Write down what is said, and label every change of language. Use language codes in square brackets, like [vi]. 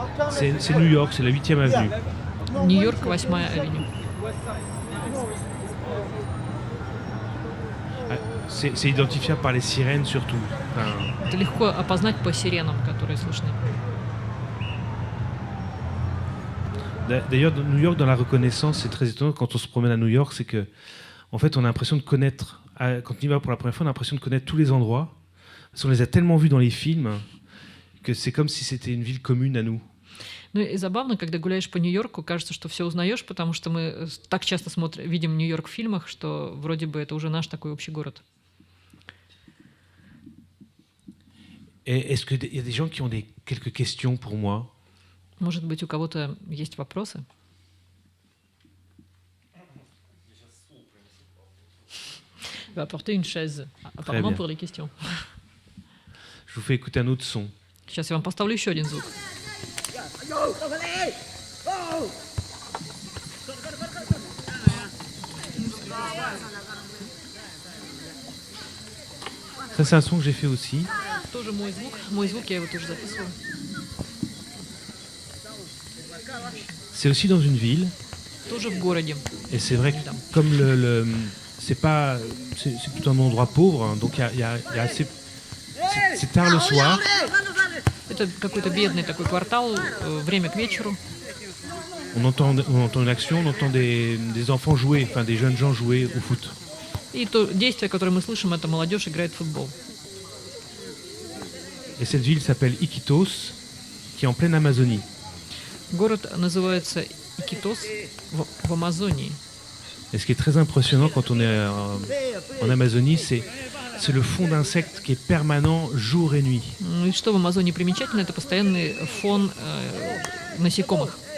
[fr] C'est New York, c'est la 8e avenue. [ru] Нью-Йорк, 8-я авеню. [fr] C'est identifiable par les sirènes surtout. Enfin, [ru] Это легко опознать по сиренам, которые слышны. [fr] D'ailleurs, New York, dans la reconnaissance, c'est très étonnant quand on se promène à New York, c'est que, en fait, on a l'impression de connaître, quand on y va pour la première fois, on a l'impression de connaître tous les endroits, parce qu'on les a tellement vus dans les films que c'est comme si c'était une ville commune à nous. [ru] Ну и забавно, когда гуляешь по Нью-Йорку, кажется, что все узнаешь, потому что мы так часто видим Нью-Йорк в фильмах, что вроде бы это уже наш такой общий город. [fr] Et est-ce qu'il y a des gens qui ont quelques questions pour moi? [ru] Может быть, у кого-то есть вопросы? [fr] Il va apporter une chaise, apparemment bien. pour les questions. Je vous fais écouter un autre son. [ru] Сейчас я вам поставлю еще один звук. [fr] Ça, c'est un son que j'ai fait aussi. [ru] Тоже мой звук. Мой звук, я его тоже записывала. [fr] C'est aussi dans une ville. [ru] Тоже в городе. [fr] Et c'est vrai que comme c'est plutôt un endroit pauvre, hein, donc il y a assez. C'est tard le soir. [ru] Это какой-то бедный такой квартал, время к вечеру. [fr] On entend une action, on entend des enfants jouer, enfin des jeunes gens jouer au foot. [ru] И то действие, которое мы слышим, это молодежь играет в футбол. [fr] Et cette ville s'appelle Iquitos, qui est en pleine Amazonie. [ru] Город называется Икитос в Амазонии. [fr] Et ce qui est très impressionnant quand on est en Amazonie, c'est le fond d'insectes qui est permanent jour et nuit. [ru] И что в Амазонии примечательно, это постоянный фон насекомых.